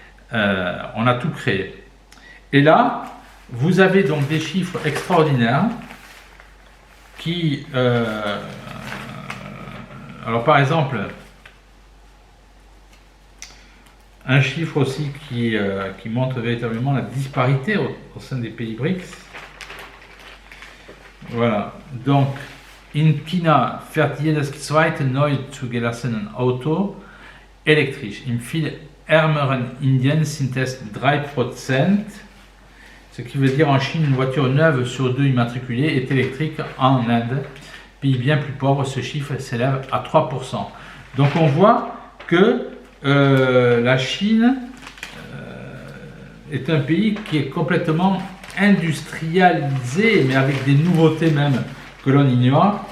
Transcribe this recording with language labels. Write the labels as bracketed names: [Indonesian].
[French] On a tout créé. Et là, vous avez donc des chiffres extraordinaires qui... alors par exemple, un chiffre aussi qui montre véritablement la disparité au sein des pays BRICS. Voilà, donc, [German] in China fährt jedes zweite neu zugelassene Auto elektrisch. Im viel ärmeren Indien sind es 3%, [French] ce qui veut dire en Chine, une voiture neuve sur 2 immatriculée est électrique. En Inde, pays bien plus pauvre, ce chiffre s'élève à 3%. Donc on voit que la Chine est un pays qui est complètement industrialisé, mais avec des nouveautés même que l'on ignore.